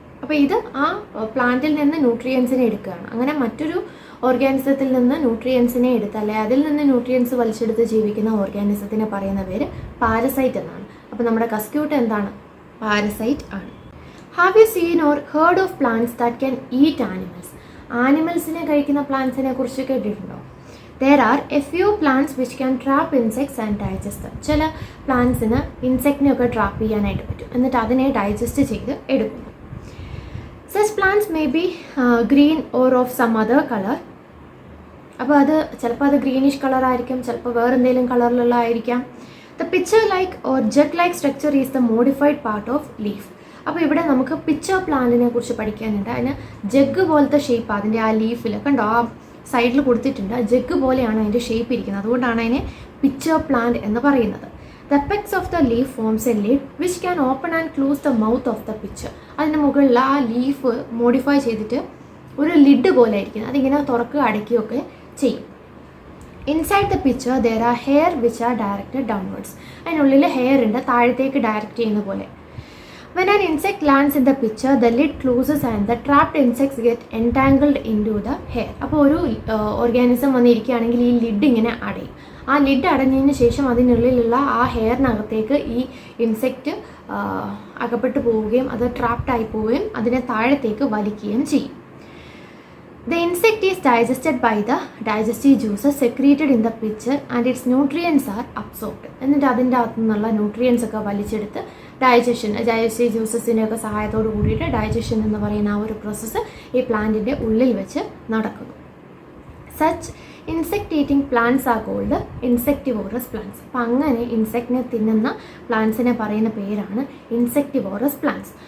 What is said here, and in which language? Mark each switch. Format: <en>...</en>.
<ml>അപ്പോൾ ഇത് ആ പ്ലാന്റിൽ നിന്ന് ന്യൂട്രിയൻസിനെ എടുക്കുകയാണ്. അങ്ങനെ മറ്റൊരു ഓർഗാനിസത്തിൽ നിന്ന് ന്യൂട്രിയൻസിനെ എടുത്ത്, അല്ലെങ്കിൽ അതിൽ നിന്ന് ന്യൂട്രിയൻസ് വലിച്ചെടുത്ത് ജീവിക്കുന്ന ഓർഗാനിസത്തിനെ പറയുന്ന പേര് പാരസൈറ്റ് എന്നാണ്. അപ്പോൾ നമ്മുടെ കസ്ക്യൂട്ട എന്താണ്? പാരസൈറ്റ് ആണ്.</ml> <en>Have you seen or heard of plants that can eat animals?</en> <ml>ആനിമൽസിനെ കഴിക്കുന്ന പ്ലാന്റ്സിനെ കുറിച്ച് കേട്ടിട്ടുണ്ടോ?</ml> <en>There are a few plants which can trap insects and digest them.</en> <ml>ചില പ്ലാന്റ്സിന് ഇൻസെക്റ്റിനെയൊക്കെ ട്രാപ്പ് ചെയ്യാനായിട്ട് പറ്റും, എന്നിട്ട് അതിനെ ഡൈജസ്റ്റ് ചെയ്ത് എടുക്കുന്നു.</ml> <en>Such plants may be green or of some other color.</en> <ml>അപ്പോൾ അത് ചിലപ്പോൾ അത് ഗ്രീനിഷ് കളർ ആയിരിക്കും, ചിലപ്പോൾ വേറെ എന്തെങ്കിലും കളറിലുള്ള ആയിരിക്കാം.</ml> <en>The pitcher like or jug like structure is the modified part of leaf.</en> <ml>അപ്പോൾ ഇവിടെ നമുക്ക് പിച്ചർ പ്ലാന്റിനെ കുറിച്ച് പഠിക്കാനുണ്ട്. അതിന് ജഗ് പോലത്തെ ഷേപ്പ് അതിൻ്റെ ആ ലീഫിൽ കണ്ടോ, ആ സൈഡിൽ കൊടുത്തിട്ടുണ്ട്. ജഗ് പോലെയാണ് അതിൻ്റെ ഷേപ്പ് ഇരിക്കുന്നത്. അതുകൊണ്ടാണ് അതിനെ പിച്ചർ പ്ലാന്റ് എന്ന് പറയുന്നത്.</ml> <en>The apex of the leaf forms a lid which can open and close the mouth of the pitcher.</en> <ml>അതിൻ്റെ മുകളിൽ ആ ലീഫ് മോഡിഫൈ ചെയ്തിട്ട് ഒരു ലിഡ് പോലെ ആയിരിക്കും, അതിങ്ങനെ തുറക്കുക അടയ്ക്കുകയൊക്കെ ചെയ്യും.</ml> <en>Inside the pitcher there are hair which are directed downwards.</en> <ml>അതിനുള്ളിൽ ഹെയർ ഉണ്ട്, താഴത്തേക്ക് ഡയറക്റ്റ് ചെയ്യുന്ന പോലെ.</ml> <en>When an insect lands in the pitcher, the lid closes and the trapped insects get entangled into the hair.</en> <ml>അപ്പോൾ ഒരു organism വന്നിരിക്കുകയാണെങ്കിൽ ഈ lid ഇങ്ങനെ അടയും. ആ ലിഡ് അടഞ്ഞതിന് ശേഷം അതിനുള്ളിലുള്ള ആ ഹെയറിനകത്തേക്ക് ഈ ഇൻസെക്റ്റ് അകപ്പെട്ടു പോവുകയും അത് ട്രാപ്ഡായി പോവുകയും അതിനെ താഴത്തേക്ക് വലിക്കുകയും ചെയ്യും.</ml> <en>The insect is digested by the digestive juices secreted in the pitcher and its nutrients are absorbed.</en> <ml>എന്നിട്ട് അതിൻ്റെ അകത്തു നിന്നുള്ള ന്യൂട്രിയൻസ് ഒക്കെ വലിച്ചെടുത്ത് ഡൈജസ്റ്റീവ് ജ്യൂസസിൻ്റെയൊക്കെ സഹായത്തോട് കൂടിയിട്ട് ഡൈജഷൻ എന്ന് പറയുന്ന ആ ഒരു പ്രോസസ്സ് ഈ പ്ലാന്റിൻ്റെ ഉള്ളിൽ വെച്ച് നടക്കുന്നു.</ml> <en>Such insect eating plants are called insectivorous plants.</en> <ml>അപ്പം അങ്ങനെ ഇൻസെക്റ്റിനെ തിന്നുന്ന പ്ലാന്റ്സിനെ പറയുന്ന പേരാണ് ഇൻസെക്ടിവോറസ് പ്ലാന്റ്സ്.</ml>